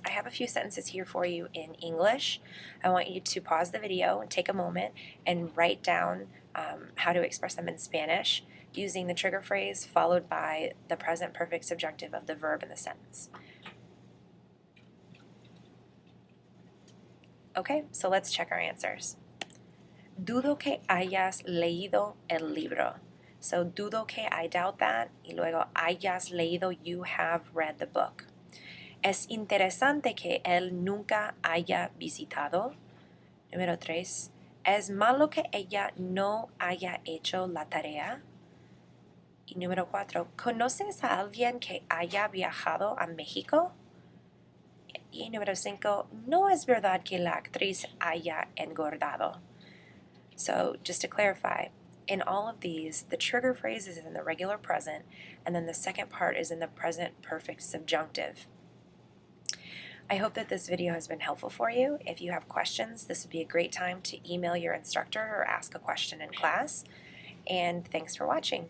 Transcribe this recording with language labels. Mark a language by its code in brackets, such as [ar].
[en] I have a few sentences here for you in English. I want you to pause the video and take a moment and write down how to express them in Spanish using the trigger phrase followed by the present perfect subjunctive of the verb in the sentence. Okay, so let's check our answers. [es] Dudo que hayas leído el libro. So dudo que, [en] I doubt that, [es] y luego hayas leído, [en] you have read the book. [es] Es interesante que él nunca haya visitado. Número 3. Es malo que ella no haya hecho la tarea. Y número 4. ¿Conoces a alguien que haya viajado a México? Y número 5, no es verdad que la actriz haya engordado. [en] So just to clarify, in all of these, the trigger phrase is in the regular present, and then the second part is in the present perfect subjunctive. I hope that this video has been helpful for you. If you have questions, this would be a great time to email your instructor or ask a question in class. And thanks for watching.